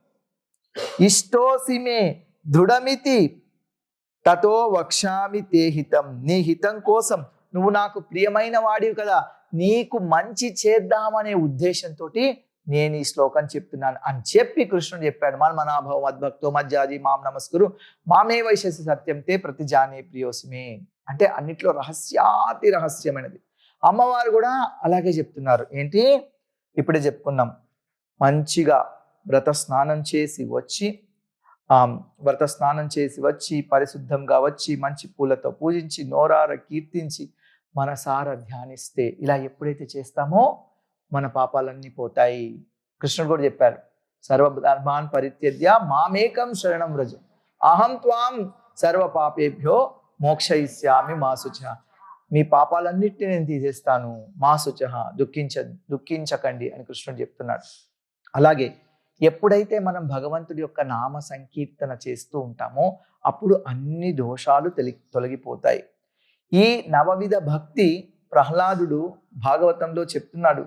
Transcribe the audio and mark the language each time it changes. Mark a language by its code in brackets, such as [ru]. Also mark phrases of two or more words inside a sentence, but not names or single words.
[sa] ఇష్టోసి మే దృఢమితి తతో వక్ష్యామి తే హితం. [te] నీ హితం కోసం, నువ్వు నాకు ప్రియమైన వాడివి కదా, నీకు మంచి చేద్దామనే ఉద్దేశంతో నేను ఈ శ్లోకం చెప్తున్నాను అని చెప్పి కృష్ణుడు చెప్పాడు. [sa] మన్మనాభవ మద్భక్తో మధ్యాజీ మాం నమస్కురు మామే వైశ్యసి సత్యం తే ప్రతిజానే ప్రియోసిమే. [te] అంటే అన్నిట్లో రహస్యాతి రహస్యమైనది. అమ్మవారు కూడా అలాగే చెప్తున్నారు. ఏంటి? ఇప్పుడే చెప్పుకున్నాం, మంచిగా వ్రత స్నానం చేసి వచ్చి ఆ వ్రత స్నానం చేసి వచ్చి పరిశుద్ధంగా వచ్చి మంచి పూలతో పూజించి నోరార కీర్తించి మనసారా ధ్యానిస్తే, ఇలా ఎప్పుడైతే చేస్తామో మన పాపాలన్నీ పోతాయి. కృష్ణుడు కూడా చెప్పారు, [sa] సర్వధర్మాన్ పరిత్యజ్య మామేకం శరణం వ్రజ అహం త్వాం సర్వ పాపేభ్యో మోక్షయిష్యామి మా శుచః. [te] మీ పాపాలన్నిటిని నేను తీసేస్తాను, [sa] మా శుచః, [te] దుఃఖించకండి అని కృష్ణుడు చెప్తున్నాడు. అలాగే ఎప్పుడైతే మనం భగవంతుడి యొక్క నామ సంకీర్తన చేస్తూ ఉంటామో అప్పుడు అన్ని దోషాలు తొలగిపోతాయి. ఈ నవవిధ భక్తి ప్రహ్లాదుడు భాగవతంలో చెప్తున్నాడు.